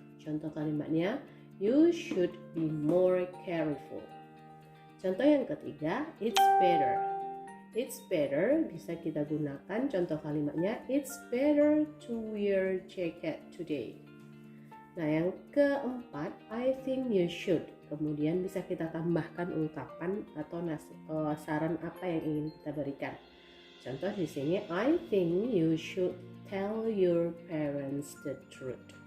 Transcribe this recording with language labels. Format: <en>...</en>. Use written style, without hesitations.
<id>Contoh kalimatnya,</id> <en>you should be more careful.</en> <id>Contoh yang ketiga,</id> <en>it's better. It's better</en> <id>bisa kita gunakan, contoh kalimatnya,</id> <en>it's better to wear jacket today.</en> <id>Nah yang keempat,</id> <en>I think you should.</en> <id>Kemudian bisa kita tambahkan ungkapan atau saran apa yang ingin kita berikan. Contoh di sini,</id> <en>I think you should tell your parents the truth.</en>